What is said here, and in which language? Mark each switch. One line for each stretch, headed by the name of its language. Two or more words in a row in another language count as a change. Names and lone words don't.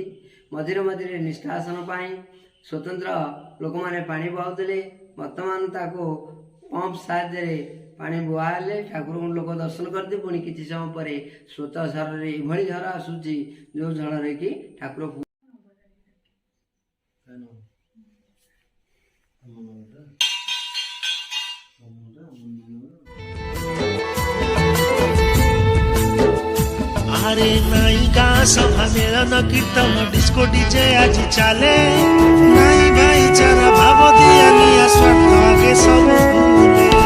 Odia: ମଝିରେ ମଝିରେ ନିଷ୍କାସନ ପାଇଁ ସ୍ୱତନ୍ତ୍ର ଲୋକମାନେ ପାଣି ବୁହାଉଥିଲେ। ବର୍ତ୍ତମାନ ତାକୁ ପମ୍ପ ସାହାଯ୍ୟରେ ପାଣି ବୁହା ହେଲେ ଠାକୁରଙ୍କୁ ଲୋକ ଦର୍ଶନ କରନ୍ତି। ପୁଣି କିଛି ସମୟ ପରେ ସ୍ୱତଃ ଝରରେ ଏଭଳି ଝର ଆସୁଛି ଯେଉଁ ଝରରେ କି ଠାକୁର ଆରେ ନାୟିକା ସଭା ମେଳନ କୀର୍ତ୍ତନ ଡିସ୍କୋ ଡିଜେ ଆଜି ଚାଲେ ନାଇଁ ଭାଇଚାରା ଭାବ ଦିଆ ନିଆ ସ୍ୱାର୍ଥ ଆଗେ ସବୁ ଭୁଲେ